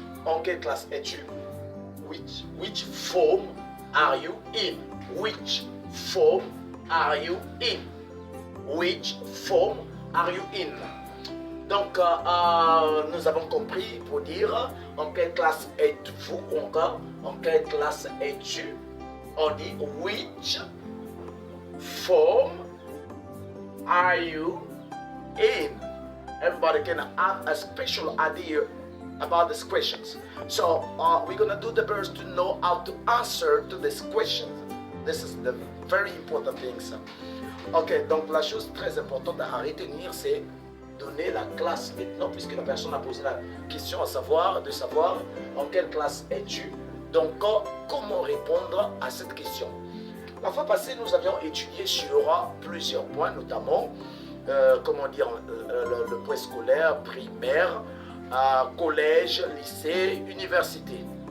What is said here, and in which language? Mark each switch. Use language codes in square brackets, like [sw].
[fr] En quelle classe es-tu? [en] Which form are you in? Which form are you in? Which form are you in? [fr] Donc, nous avons compris pour dire en quelle classe êtes-vous, encore en quelle classe es-tu. On dit [en] which form are you in? Everybody can have a special idea about these questions. So we're gonna do the best to know how to answer to this question. This is the very important thing. [fr] Ok, donc la chose très importante à retenir, c'est donner la classe maintenant, puisque la personne a posé la question de savoir en quelle classe es-tu. Donc, comment répondre à cette question? La fois passée, nous avions étudié sur plusieurs points, notamment, comment dire, le préscolaire, primaire, collège, lycée, université.